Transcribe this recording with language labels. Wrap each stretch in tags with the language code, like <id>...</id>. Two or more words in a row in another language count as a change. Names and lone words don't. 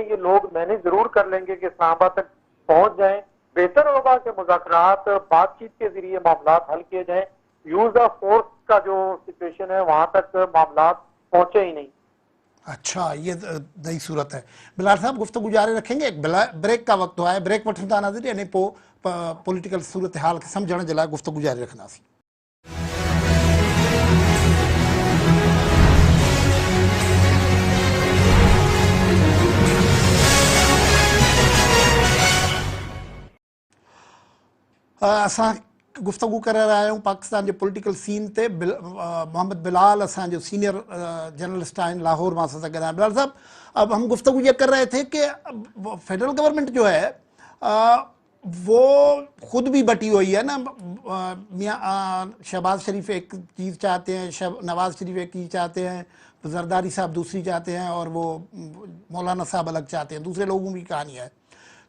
<ur>یہ لوگ مینیج ضرور کر لیں گے کہ اسلام آباد تک پہنچ جائیں. بہتر ہوگا کہ مذاکرات، بات چیت کے ذریعے معاملہ حل کیے جائیں,</ur> <en>use of force</en> <ur>کا جو سچویشن ہے وہاں تک معاملہ پہنچے ہی نہیں. اچھا، یہ نئی صورت ہے۔ بلال صاحب، گفتگو جاری رکھیں گے، ایک بریک کا وقت ہوا ہے,</ur> <sd>ब्रेक वठंदा नज़र यानी पॉलिटिकल सूरत हाल के समझण जे लाइ गुफ्तगू जारी रखंदासीं। असां</sd> <ur>گفتگو کر رہا ہوں پاکستان کے</ur> <en>political scene</en> <sd>ते मोहम्मद बिलाल असांजो सीनियर जर्नलिस्ट आहिनि लाहौर मां सां गॾु।</sd> <ur>بلال صاحب، اب ہم گفتگو یہ کر رہے تھے کہ</ur> <en>federal government</en> <ur>جو ہے وہ خود بھی بٹی ہوئی ہے نا. میاں شہباز شریف ایک چیز چاہتے ہیں، نواز شریف ایک چیز چاہتے ہیں، زرداری صاحب دوسری چاہتے ہیں اور وہ مولانا صاحب الگ چاہتے ہیں، دوسرے لوگوں کی کہانی ہے.</ur>